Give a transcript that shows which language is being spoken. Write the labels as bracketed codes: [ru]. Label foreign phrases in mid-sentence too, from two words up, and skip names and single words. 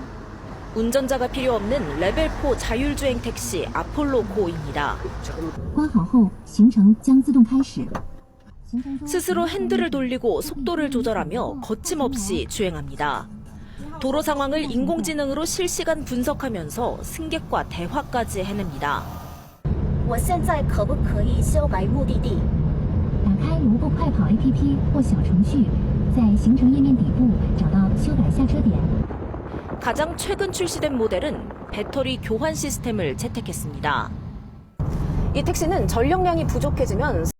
[ko] 운전자가 필요 없는 레벨4 자율주행 택시 아폴로9입니다. 스스로 핸들을 돌리고 속도를 조절하며 거침없이 주행합니다. 도로 상황을 인공지능으로 실시간 분석하면서 승객과 대화까지 해냅니다. [zh] 我现在可不可以修改目的地？打开卢布快跑 APP 或小程序，在行程页面底部找到修改下车点。 [ko] 가장 최근 출시된 모델은 배터리 교환 시스템을 채택했습니다. 이 택시는 전력량이 부족해지면